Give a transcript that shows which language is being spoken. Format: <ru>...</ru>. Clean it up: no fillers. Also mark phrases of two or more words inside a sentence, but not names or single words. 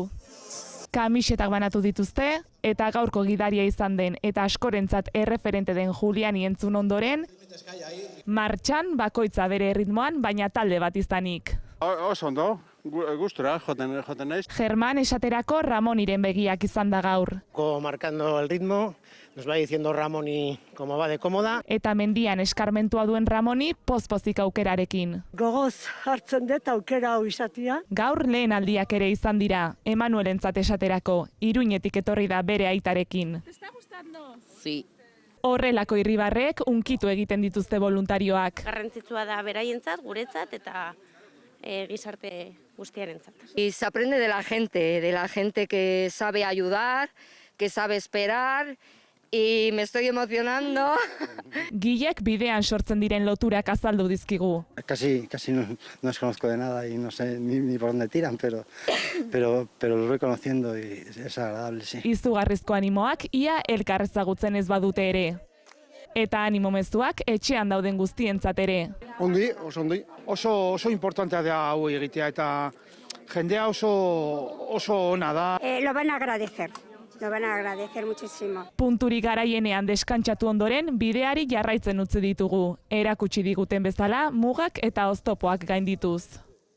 <eu>Kamisetak banatu dituzte, eta gaurko gidaria izan den eta askorentzat erreferente den Juliani entzun ondoren, martxan bakoitza bere erritmoan, baina talde bat izanik. Oso ondo, gustura joten naiz. Germán esaterako Ramoniren begiak izan da gaur.</eu> <es>Marcando el ritmo, nos va diciendo Ramoni cómo va de cómoda.</es> <eu>Eta mendian eskarmentua duen Ramoni pozpozik aukerarekin. Gogoz hartzen dut aukera hau izatea. Gaur lehen aldiak ere izan dira, Emanuelentzat esaterako, Iruñetik etorri da bere aitarekin.</eu> <es>¿Te está gustando? Sí.</es> <eu>Horrelako irribarrek unkitu egiten dituzte voluntarioak. Garrantzitsua da beraientzat, guretzat eta gizarte guztiarentzat.</eu> <es>Y se aprende de la gente que sabe ayudar, que sabe esperar, y me estoy emocionando.</es> <eu>Gilek bidean sortzen diren loturak azaldu dizkigu.</eu> <es>Casi no os conozco de nada y no sé ni por dónde tiran, pero los voy conociendo y es agradable, sí.</es> <eu>Izugarrizko animoak ia elkar ezagutzen ez badute ere. Eta animo mezuak etxean dauden guztientzat ere. Ondi, oso ondi. Oso importantea da hau egitea eta jendea oso ona da.</eu> <es>Lo van a agradecer. Lo van a agradecer muchísimo.</es> <eu>Punturik garaienean deskantsatu ondoren bideari jarraitzen utzi ditugu. Erakutsi diguten bezala mugak eta oztopoak gaindituz.</eu>